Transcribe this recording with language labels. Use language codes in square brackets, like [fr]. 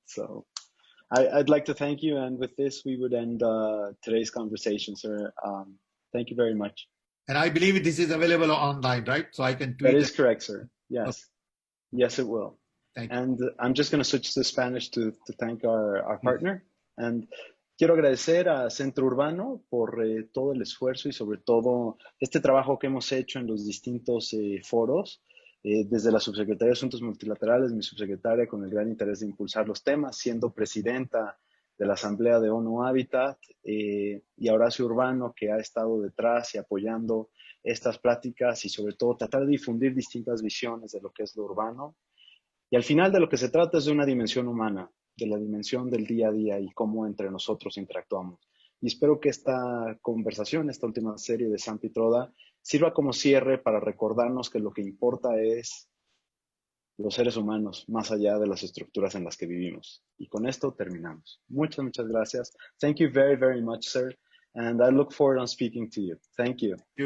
[en] So I'd like to thank you, and with this, we would end today's conversation, sir. Thank you very much. And I believe this is available online, right? So I can tweet. That is correct, sir. Yes. Okay. Yes, it will. Thank you. And I'm just going to switch to Spanish to thank our partner. [es] And quiero agradecer a Centro Urbano por todo el esfuerzo y sobre todo este trabajo que hemos hecho en los distintos foros. Desde la Subsecretaría de Asuntos Multilaterales, mi subsecretaria, con el gran interés de impulsar los temas, siendo presidenta de la Asamblea de ONU Habitat, y a Horacio Urbano, que ha estado detrás y apoyando estas pláticas y sobre todo tratar de difundir distintas visiones de lo que es lo urbano. Y al final de lo que se trata es de una dimensión humana, de la dimensión del día a día y cómo entre nosotros interactuamos. Y espero que esta conversación, esta última serie de San Pitroda, sirva como cierre para recordarnos que lo que importa es los seres humanos, más allá de las estructuras en las que vivimos. Y con esto terminamos. Muchas gracias. [en] Thank you very, very much, sir. And I look forward on speaking to you. Thank you.